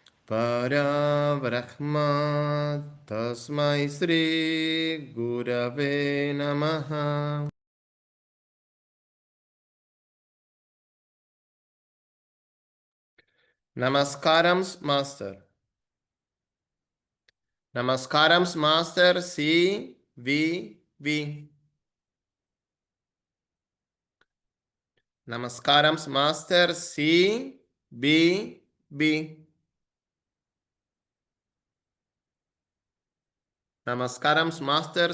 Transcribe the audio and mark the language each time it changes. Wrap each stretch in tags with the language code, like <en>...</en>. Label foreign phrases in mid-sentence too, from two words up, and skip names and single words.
<sa>Para Brahma Tasmai Sri Gurave Namaha.</sa> <te>Namaskarams, Master. Namaskarams, Master.</te> <es>Sí, vi.</es> <te>Namaskarams, Master.</te> <es>Sí, vi.</es> <te>Namaskarams, Master.</te>